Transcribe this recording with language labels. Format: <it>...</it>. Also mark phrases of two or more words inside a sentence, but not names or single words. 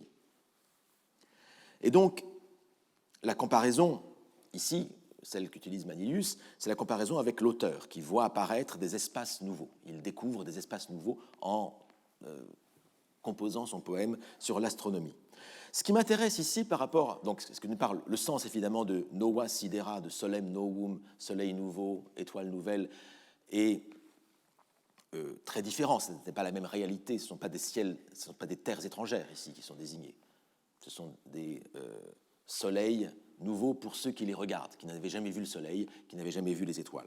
<fr>Et donc, la comparaison, ici, celle qu'utilise Manilius, c'est la comparaison avec l'auteur qui voit apparaître des espaces nouveaux. Il découvre des espaces nouveaux en composant son poème sur l'astronomie. Ce qui m'intéresse ici par rapport, donc ce que nous parle, le sens évidemment de</fr> <la>nova sidera,</la> <fr>de</fr> <la>solem novum,</la> <fr>soleil nouveau, étoile nouvelle, est très différent. Ce n'est pas la même réalité, ce ne sont pas des ciels, ce ne sont pas des terres étrangères ici qui sont désignées. Ce sont des soleils nouveaux pour ceux qui les regardent, qui n'avaient jamais vu le soleil, qui n'avaient jamais vu les étoiles.</fr>